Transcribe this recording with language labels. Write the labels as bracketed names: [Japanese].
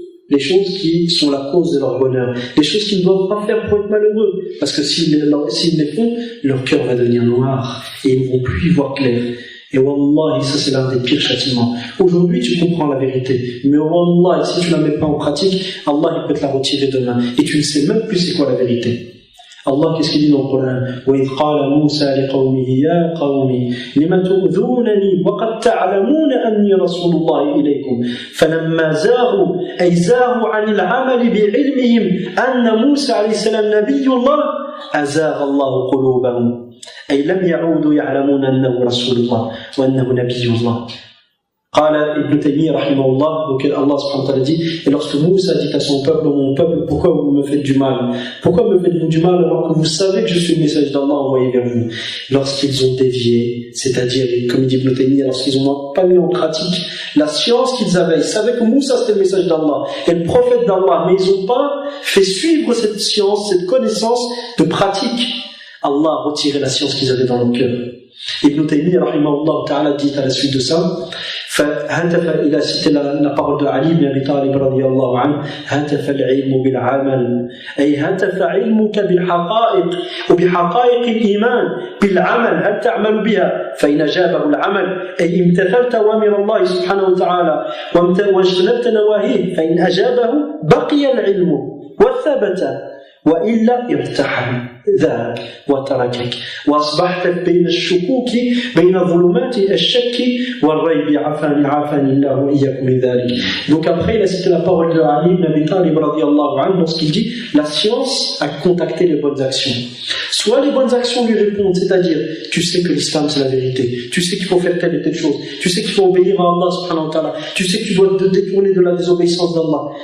[French] Les choses qui sont la cause de leur bonheur, les choses qu'ils ne doivent pas faire pour être malheureux, parce que s'ils les font, leur cœur va devenir noir et ils ne vont plus y voir clair. Et wallahi, ça c'est l'un des pires châtiments. Aujourd'hui tu comprends la vérité, mais wallahi, si tu ne la mets pas en pratique, Allah il peut te la retirer demain et tu ne sais même plus c'est quoi la vérité. Allah, qu'est-ce qu'il dit dans le Coran? [Arabic] وَإِذْ قَالَ مُوسَى لِقَوْمِهِ يَا قَوْمِ لِمَ تُؤْذُونَنِي وَقَدْ تَعْلَمُونَ أَنِّي رَسُولُ اللَّهِ إِلَيْكُمْ فَلَمَّا زَاغُوا أَيْ زَاغُوا عَنِ الْعَمَلِ بِعِلْمِهِمْ أَنَّ مُوسَى عليه السلام نبي الله أزاغ الله قلوبهم أي لم يعودوا يعلمون أنه رسول الله وأنه نبي الله. [French] قال Ibn Taymiyyah rahimahullah, donc Allah subhanahu wa ta'ala dit, et lorsque Moussa dit à son peuple, mon peuple, pourquoi vous me faites du mal? Pourquoi me faites-vous du mal alors que vous savez que je suis le message d'Allah envoyé vers vous? Lorsqu'ils ont dévié, c'est-à-dire, comme dit Ibn Taymiyyah, lorsqu'ils n'ont pas mis en pratique la science qu'ils avaient, ils savaient que Moussa c'était le message d'Allah et le prophète d'Allah, mais ils n'ont pas fait suivre cette science, cette connaissance de pratique. Allah a retiré la science qu'ils avaient dans leur cœur. Ibn Taymiyyah rahimahullah ta'ala dit à la suite de ça, il a cité la parole de Ali ibn Abi Talib radiyallahu anhu, [Arabic] هتف العلم بالعمل أي هتف علمك بالحقائق وبحقائق الإيمان بالعمل هل تعمل بها فإن أجابه العمل أي امتثلت أوامر الله سبحانه وتعالى واجتنبت نواهيه فإن أجابه بقي العلم وثبت وإلا ارتحل ذهب وتركك وأصبحت بين الشكوك بين ظلمات الشك والريب عافاني الله وإياكم من ذلك. [French] Donc après il a cité la parole de Ali ibn Abi Talib radiyallahu anhu lorsqu'il dit la science a contacté les bonnes actions. Soit les bonnes actions lui répondent, c'est-à-dire tu sais que l'islam c'est la vérité, tu sais qu'il faut faire telle et telle chose, tu sais qu'il faut obéir à Allah subhanahu wa ta'ala, tu sais que tu dois te détourner de la désobéissance d'Allah.